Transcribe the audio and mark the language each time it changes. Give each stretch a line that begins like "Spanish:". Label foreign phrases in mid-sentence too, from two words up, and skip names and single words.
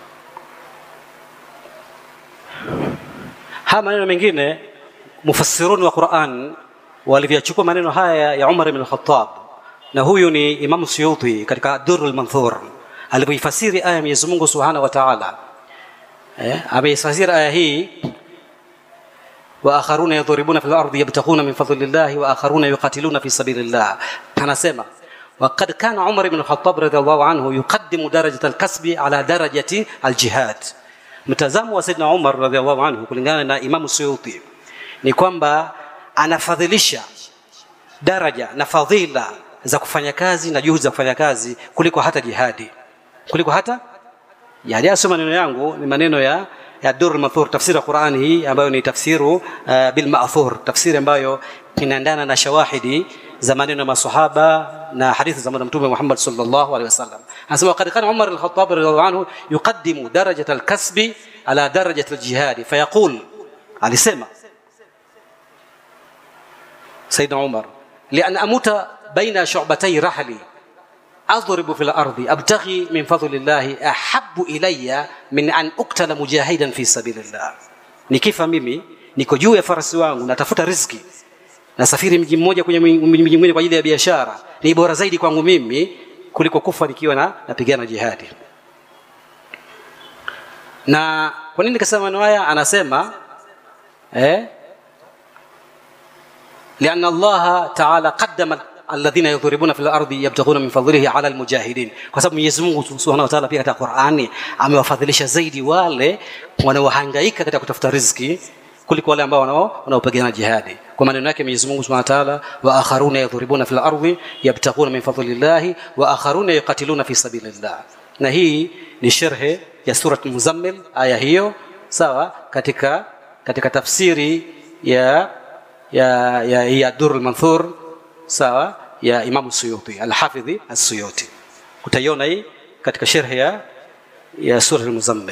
Swahili: Haya maneno mengine mufassirun wa Qur'an walivyochukua maneno haya ya Umar ibn al-Khattab, na huyu ni Imam Suyuti katika Durrul Manthur alivyoifasiri aya ya Mwenyezi Mungu
Arabic: سبحانه وتعالى.
Swahili: Ameifasiri aya hii
Arabic: وآخرون يضربون في الأرض يبتغون من فضل الله وآخرون يقاتلون في سبيل الله. Anasema وقد كان عمر بن الخطاب رضي الله عنه يقدم درجة الكسب على درجة الجهاد.
Swahili: Mtazamo wa Sayyidina Umar
Arabic: رضي الله عنه
Swahili: kulingana na Imam Suyuti ni kwamba anafadhilisha daraja na fadhila za kufanya kazi na juhudi za kufanya kazi kuliko hata jihadi, kuliko hata jihadi. Asoma maneno yangu ni maneno ya Durrul Manthur, tafsiri ya Qur'ani hii ambayo ni
Arabic: تفسير بالمأثور,
Swahili: tafsiri ambayo inaendana na shawahidi za maneno ya maswahaba na hadithi za Mtume Muhammad
Arabic: صلى الله عليه وسلم. Anasema قد كان عمر الخطاب رضي الله عنه يقدم درجة الكسب على درجة الجهاد فيقول, alisema Sayyidina Umar لأن أموت بين شعبتي رحلي أضرب في الأرض أبتغي من فضل الله أحب إلي من أن أقتل مجاهدا في سبيل الله.
Swahili: Nikifa mimi niko juu ya farasi wangu natafuta riziki, nasafiri mji mmoja kwenye mji mwingine kwa ajili ya biashara, ni bora zaidi kwangu mimi kuliko kufa nikiwa napigana jihadi. Na kwa nini nikasema maneno haya?
Arabic: Anasema لأن الله تعالى قدم الذين يضربون في الأرض يبتغون من فضله على المجاهدين.
Swahili: Kwa sababu Mwenyezi Mungu
Arabic: سبحانه وتعالى
Swahili: pia katika Qur'ani amewafadhilisha zaidi wale wanaohangaika katika kutafuta riziki kuliko wale ambao wanaopigana jihadi. Kwa maneno yake Mwenyezi Mungu
Arabic: سبحانه وتعالى, وآخرون يضربون في الأرض يبتغون من فضل الله وآخرون يقاتلون في سبيل الله.
Swahili: Na hii ni sharh ya sura Muzammil, aya hiyo sawa, katika tafsiri ya Durrul Manthur sawa ya Imam Suyuti al-Hafidhi as-Suyuti. Utaiona hii katika sharh ya sura Muzammil.